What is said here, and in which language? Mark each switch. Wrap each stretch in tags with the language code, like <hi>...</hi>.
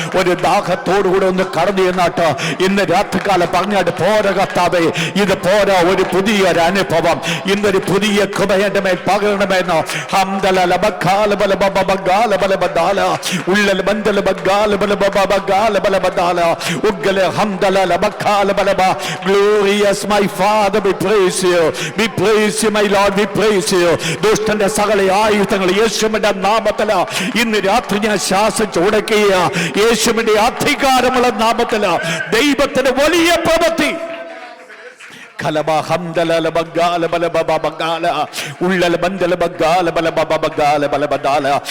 <ml>ഒരു ദാഹത്തോടുകൂടെ ഒന്ന് കടന്നു ചെന്നാട്ട് ഇന്ന് രാത്രികാലം പറഞ്ഞാട്ട്, പോര കർത്താവേ, ഇത് പോരാ, ഒരു പുതിയൊരു അനുഭവം ഇന്നൊരു പുതിയ കൃപയുടെ മേൽ പകരണമെന്നോ. ഹംദല ബക്കാല ബല ബബഗാല ബല ബദാല ഉള്ളൽ ബന്ദല ബഗാല ബല ബബഗാല ബല ബദാല ഉഗ്ഗല ഹംദല ബക്കാല ബല ബ.</ml> <en>Glorious my Father, we praise you, we praise you my Lord, we praise you.</en> <ml>ദുഷ്ടന്റെ സകല ആയുധങ്ങൾ യേശുവിന്റെ നാമത്തിൽ ഇന്ന് രാത്രി ഞാൻ ശാസിച്ചു ഉടക്കുക. യേശുവിന്റെ അധികാരമുള്ള നാമത്തിൽ ദൈവത്തിന്റെ വലിയ പ്രവൃത്തി കലബ ഹംദല ബഗാല ബല ബബഗാല ഉള്ളൽ ബന്ദല ബഗാല ബല ബബഗാല ബല ബദാല.</ml>